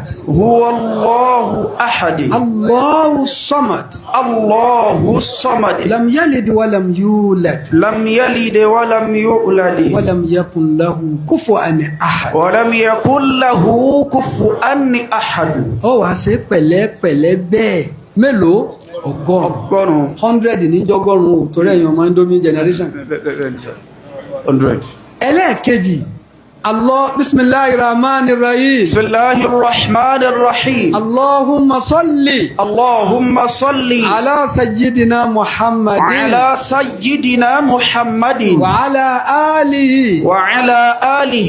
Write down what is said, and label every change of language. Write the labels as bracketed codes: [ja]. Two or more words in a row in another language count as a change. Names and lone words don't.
[ar] هو الله أحد الله الصمد الله الصمد لم يلد ولم يولد لم يلد ولم يولد ولم يكن له كفوا أحد ولم يكن له كفوا أحد. [yo] ó wá ṣe pẹ̀lẹ́pẹ̀lẹ́ bẹ́ẹ̀ mélòó ọgọ́rùn 100 níjọ́gọ́rùn torí ẹ̀yin ọmọ Indomie generation 100. [ar] ẹlẹ́ẹ̀kejì الله بسم الله الرحمن الرحيم بسم الله الرحمن الرحيم اللهم صل اللهم صل على سيدنا محمد على سيدنا محمد وعلى آله وعلى آله